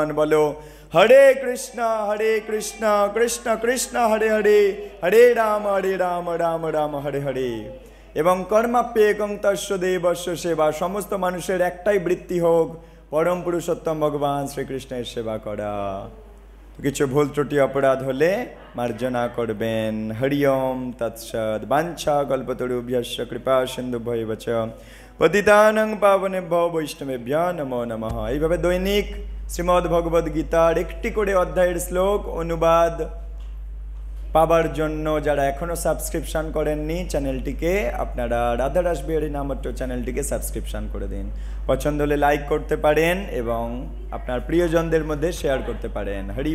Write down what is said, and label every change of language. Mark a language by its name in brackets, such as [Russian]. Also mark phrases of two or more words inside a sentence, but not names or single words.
[Sanskrit] বলো হরে কৃষ্ণ কৃষ্ণ কৃষ্ণ হরে হরে, হরে রাম রাম রাম হরে হরে। এবং কর্মাপ্যেকং তস্য দেবস্য সেবা, [Bangla] সমস্ত মানুষের একটাই বৃত্তি হোক পরম পুরুষোত্তম ভগবান শ্রীকৃষ্ণের সেবা করা। কিছু ভুল ত্রুটি অপরাধ হলে মার্জনা করবেন। [Sanskrit] হরি ওম তৎসৎ। বাঞ্ছা কল্পতরুভ্যশ্চ কৃপা সিন্ধুভ্যৈব চ পতিতানাং পাবনেভ্যো বৈষ্ণবেভ্যো নমো নমঃ। [Bangla] এইভাবে দৈনিক শ্রীমদ্ ভগবদ গীতার একটি করে অধ্যায়ের শ্লোক অনুবাদ পাবার জন্য যারা এখনো সাবস্ক্রিপশন করেননি চ্যানেলটিকে, আপনারা রাধা রাস বিহারী নামট্য চ্যানেলটিকে সাবস্ক্রিপশন করে দিন। পছন্দ হলে লাইক করতে পারেন এবং আপনার প্রিয়জনদের মধ্যে শেয়ার করতে পারেন।